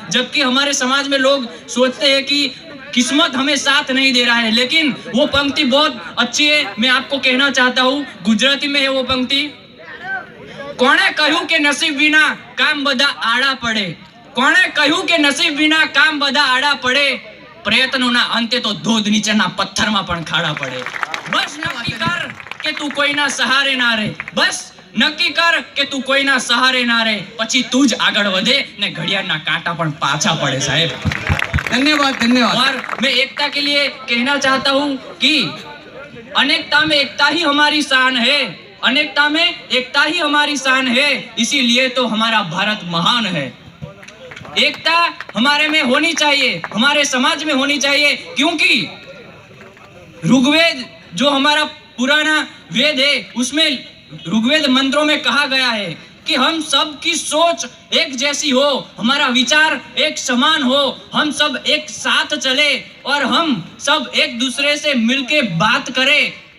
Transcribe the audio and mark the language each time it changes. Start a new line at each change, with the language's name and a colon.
Hindi: जबकि हमारे समाज में लोग सोचते हैं कि किस्मत हमें साथ नहीं दे रहा है, लेकिन वो पंक्ति बहुत अच्छी है। मैं आपको कहना चाहता हूँ, गुजराती में है वो पंक्ति।
Gujarati: कोने कहूं के नसीब विना काम बधा आड़ा पड़े, कोने कहूं के नसीब विना काम बधा आड़ा पड़े, प्रयत्नोना अंते तो धोध नीचेना पत्थરમાં પણ ખાડા પડે। બસ નક્કી કર કે તું કોઈના સહારે ના રહે, બસ નક્કી કર કે તું કોઈના સહારે ના રહે, પછી તું જ આગળ વધે ને ઘડિયાળના કાંટા પણ પાછા પડે સાહેબ।
Hindi: धन्यवाद धन्यवाद। और मैं एकता के लिए कहना चाहता हूँ कि अनेकता में एकता ही हमारी शान है, अनेकता में एकता ही हमारी शान है, इसीलिए तो हमारा भारत महान है। एकता हमारे में होनी चाहिए, हमारे समाज में होनी चाहिए, क्योंकि ऋग्वेद जो हमारा पुराना वेद है, उसमें ऋग्वेद मंत्रों में कहा गया है कि हम सब की सोच एक जैसी हो, हमारा विचार एक समान हो, हम सब एक साथ चले और हम सब एक दूसरे से मिलके बात करें।